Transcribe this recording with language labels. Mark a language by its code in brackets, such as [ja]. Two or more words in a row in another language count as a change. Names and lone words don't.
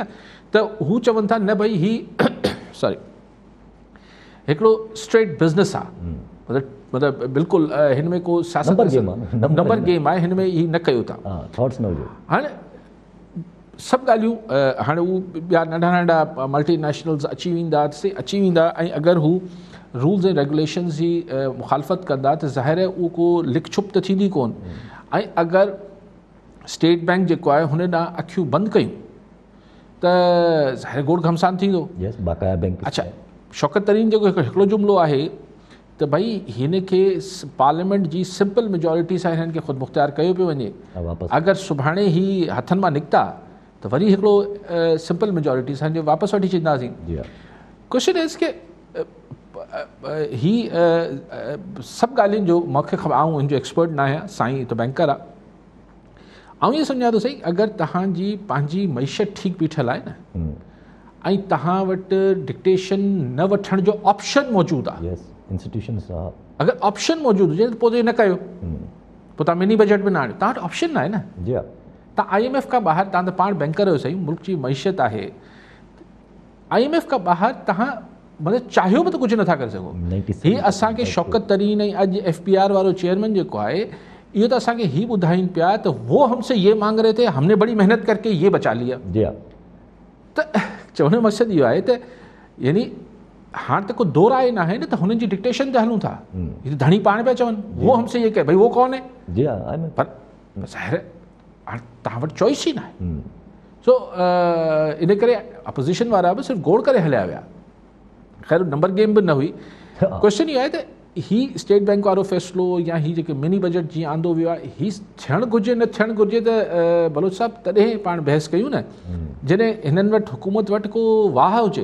[sd] त हू चवनि था न भई ही सॉरी हिकिड़ो [en] straight business [sd] आहे मतिलबु बिल्कुलु हिन में को सियासत [en] number game [sd] आहे हिन में ही न कयो था। हाणे सभु ॻाल्हियूं हाणे उहे ॿिया नंढा नंढा मल्टीनेशनल्स अची वेंदा ऐं अगरि हू [en] rules and regulations [sd] जी मुखालफ़त कंदा त ज़ाहिर आहे उहो को लिख छुप त थींदी कोन। ऐं अगरि स्टेट बैंक जेको आहे हुन ॾांहुं अखियूं बंदि कयूं त ज़ाहिर गोड़ घमसान थींदो। अच्छा शौकत तरीन जेको हिकिड़ो जुमिलो आहे त भई हिन खे पार्लियामेंट जी [en] simple majority [sd] सां हिननि खे ख़ुदि मुख्तियार कयो पियो वञे। अगरि सुभाणे ही हथनि मां निकिता त वरी हिकिड़ो [en] simple majority [sd] सां वापसि वठी छॾींदासीं। [en] question is [sd] के ही सभु ॻाल्हियुनि जो मूंखे ख़बर आऊं हिन जो एक्सपर्ट न आहियां साईं त बैंकर आहे ऐं इहो सम्झां थो सही अगरि तव्हांजी पंहिंजी मईशत ठीकु बीठल आहे न ऐं तव्हां वटि डिक्टेशन न वठण जो ऑप्शन मौजूदु आहे अगरि ऑप्शन मौजूदु हुजे त पोइ न कयो पोइ तव्हां [en] mini budget [sd] में न आणियो तव्हां वटि ऑप्शन न आहे न। तव्हां IMF खां ॿाहिरि तव्हां त पाण बैंकर आहियो सही मुल्क जी मईशत आहे IMF खां ॿाहिरि तव्हां मतिलबु चाहियो बि त कुझु नथा करे सघो। हीअ असांखे शौकत तरीन ऐं अॼु FPR वारो चेयरमैन जेको आहे इहो त असांखे हीअ ॿुधाइनि पिया त [ur] وہ ہم سے یہ مانگ رہے تھے ہم نے بڑی محنت کر کے یہ بچا لیا. [sd] त चवण जो मक़सदु इहो आहे त यानी हाणे त को दो राय न आहे न त हुननि जी डिक्टेशन ते हलूं था धणी पाण पिया चवनि [ur] وہ ہم سے یہ کہے بھئی وہ کون ہے [sd] पर ज़ाहिर हाणे तव्हां वटि चॉइस ई न आहे सो इन करे अपोज़िशन वारा बि सिर्फ़ु गोड़ करे हलिया विया। ख़ैर [en] number game [sd] बि न हुई। क्वेश्चन इहो आहे त ही स्टेट बैंक वारो फ़ैसिलो या ही जेके [en] mini budget [sd] जीअं आंदो वियो आहे ही थियणु घुरिजे न थियणु घुरिजे त बलोच साहब तॾहिं पाण बहस कयूं न जॾहिं हिननि वटि हुकूमत वटि को वाह हुजे।